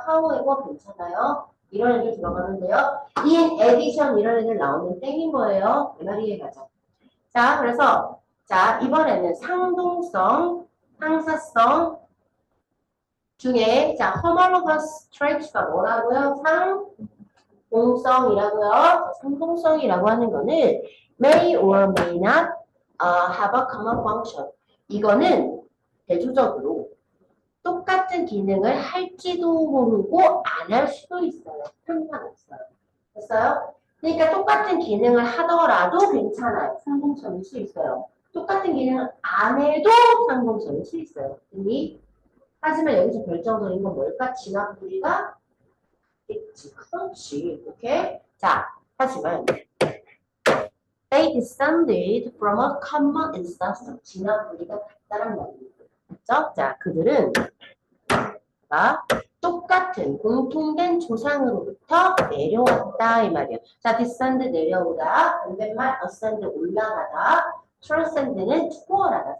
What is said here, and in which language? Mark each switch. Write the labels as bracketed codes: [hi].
[en] however [ko] 괜찮아요. 이런 애들 들어가는데요. [en] in addition [ko] 이런 애들 나오면 땡인 거예요. 이 말이 이해가죠. 자, 그래서 자 이번에는 상동성, 상사성 중에 자 [en] homologous traits [ko] 가 뭐라고요? 상동성이라고요. 상동성이라고 하는 거는 [en] may or may not have a common function. [ko] 이거는 대조적으로 똑같은 기능을 할지도 모르고 안 할 수도 있어요. 상관없어요. 됐어요? 그러니까 똑같은 기능을 하더라도 괜찮아요. 상동선일 수 있어요. 똑같은 기능을 안 해도 상동선일 수 있어요. 근데 하지만 여기서 결정적인 건 뭘까? 진압 부리가 있지. 그렇지. 오케이? 자, 하지만 [en] they descended from a common ancestor. [ko] 진압 부리가 같다는 말이에요. 그렇죠? 자, 그들은 똑같은 공통된 조상으로부터 내려왔다 이 말이에요. 자, descend 내려오다, 반대말 ascend 올라가다, transcend는 초월하다.